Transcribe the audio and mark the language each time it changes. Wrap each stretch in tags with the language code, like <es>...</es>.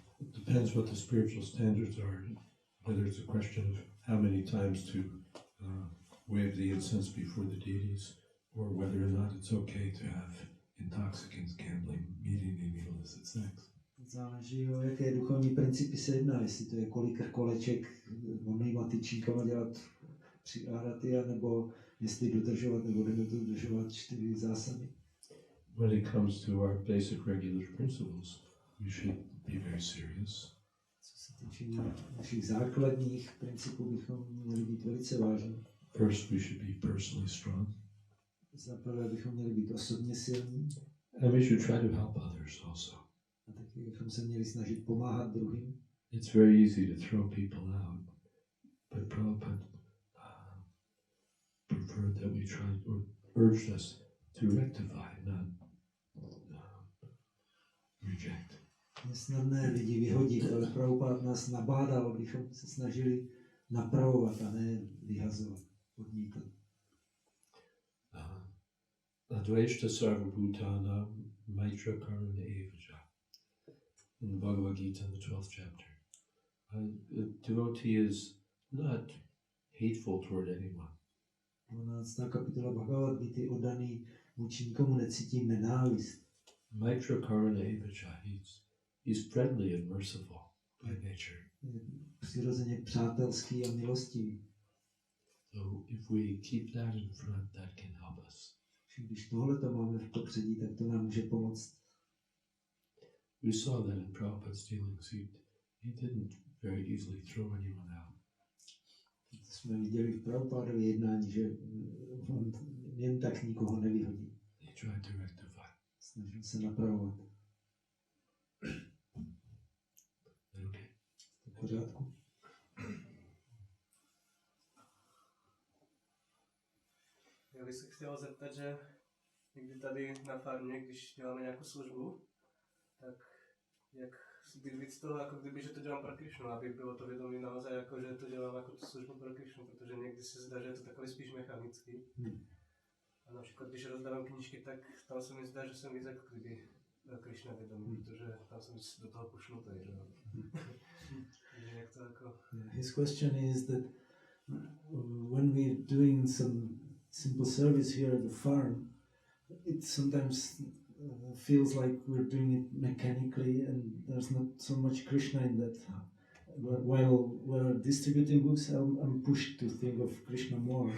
<en>It depends what the spiritual standards are, whether it's a question of how many times to wave the incense before the deities, or whether or not it's okay to have intoxicants, gambling, meeting, and illicit sex.</en> <cs>Záleží, o jaké duchovní principy se jedná, jestli to je kolik koleček vonejma tyčínkama dělat při áraty, nebo jestli dodržovat nebo nedodržovat 4 zásady.</cs> <en>When it comes to our basic regular principles, we should be very serious.</en> <cs>Co se týče našich základních principů, bychom měli být velice vážní.</cs> <en>First, we should be personally strong.</en> <cs>Za prvé bychom měli být osobně silní.</cs> <en>And we should try to help others also.</en> <cs>A taky bychom se měli snažit pomáhat druhým.</cs> <en>It's very easy to throw people out, but Prabhupada preferred that we try, or urged us to rectify, not reject.</en> <cs>Je snadné lidi vyhodit, ale Prabhupád nás nabádal, abychom se snažili napravovat a ne vyhazovat, odmítat.</cs> <sa>Advaita Sarvabhutana Maitra Karuna Evaja.</sa> <en>In the Bhagavad Gita, in the 12th chapter. A devotee is not hateful toward anyone.</en> <cs>12. kapitola Bhagavad Gita, oddaný vůči nikomu necítí nenávist.</cs> <sa>Maitra Karuna Evaja,</sa> <en>he's friendly and merciful by nature.</en> <cs>Je přirozeně přátelský a milostivý.</cs> <en>So if we keep that in front, that can help us.</en> <cs>Když tohle to máme v popředí, tak to nám může pomoct.</cs> <en>We saw that in Prabhupada's dealings. He didn't very easily throw anyone out.</en> <cs>To jsme viděli v Prabhupádově jednání, že on jen tak nikoho nevyhodí.</cs> <en>He tried to rectify.</en> <cs>Snažil se napravovat.</cs> <en>Okay.</en> <cs>V pořádku. Já bych se chtěl zeptat, že někdy tady na farmě, když děláme nějakou službu, tak jak být víc toho, jako kdyby, že to dělám pro Krišnu, aby bylo to vědomí naozaj, jako, že to dělám jako tu službu pro Krišnu, protože někdy se zdá, že je to takový spíš mechanický. A například, když rozdávám knížky, tak tam se mi zdá, že jsem víc jako kdyby Krišna vědomí, protože tam jsem víc do toho pušnutý, že jo. Jak to jako...</cs> <en>His question is that when we're doing some simple service here at the farm, it sometimes feels like we're doing it mechanically and there's not so much Krishna in that. While we're distributing books, I'm pushed to think of Krishna more.</en>